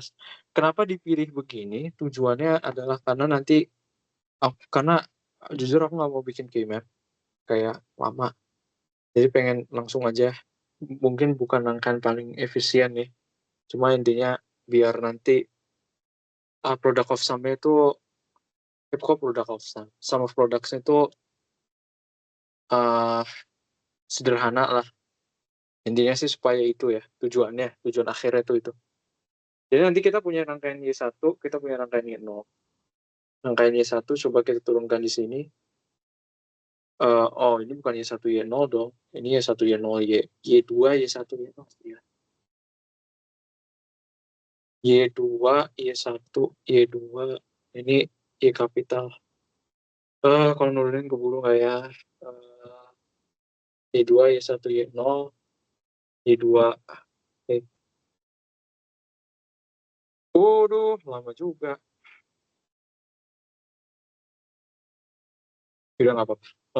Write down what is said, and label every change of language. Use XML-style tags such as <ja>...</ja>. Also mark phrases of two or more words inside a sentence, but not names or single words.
<id>Kenapa dipilih begini? Tujuannya adalah karena nanti, karena jujur aku nggak mau bikin keymap kayak lama. Jadi pengen langsung aja. Mungkin bukan rangkaian paling efisien nih. Cuma intinya biar nanti</id> <en>product of sum</en> <id>itu, kok</id> <en>product of sum of products</en> <id>itu sederhana lah. Intinya sih supaya itu ya, tujuan akhirnya itu. Jadi nanti kita punya rangkaian Y1, kita punya rangkaian Y0. Rangkaian Y1 coba kita turunkan di sini. Ini bukan Y1, Y0 dong. Ini Y1, Y0, Y2, Y1, Y0. Ya. Y2, Y1, Y2. Ini Y kapital. Kalau nurunin keburu nggak ya? Y2, Y1, Y0, Y2. Waduh, lama juga. Udah nggak apa-apa.</id>